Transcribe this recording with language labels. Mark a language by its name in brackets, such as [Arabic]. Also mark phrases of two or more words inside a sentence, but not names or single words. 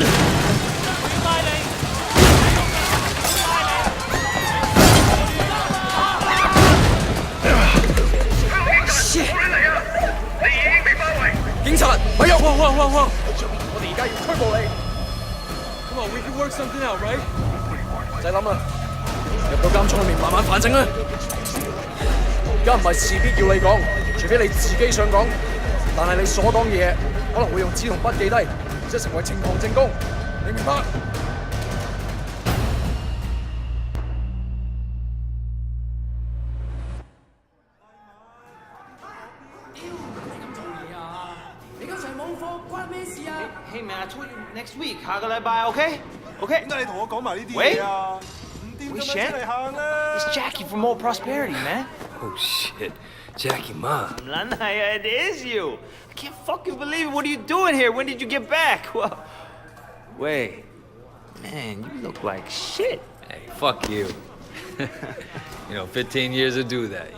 [Cantonese] 警察，咪喐！我哋而家要拘捕你。 [English] Come on, we can work something out, right? [Cantonese] 唔使諗啦，入到監倉裏面慢慢反省啦。而家唔係事必要你講，除非你自己想講。但係你所講嘅嘢可能會用紙同筆記低，即係成為呈堂證供。你明白？ [English] Hey man, I told you next week， [Cantonese] 下個禮拜 OK？OK？點解你同我講埋呢啲嘢啊？唔掂咁樣出嚟行啦 [English] It's Jackie from Old Prosperity, man. Oh shit, Jackie Ma. It is you. I can't fucking believe it. What are you doing here? When did you get back? Well, wait, man, you look like shit. Hey, fuck you. 15 years to do that.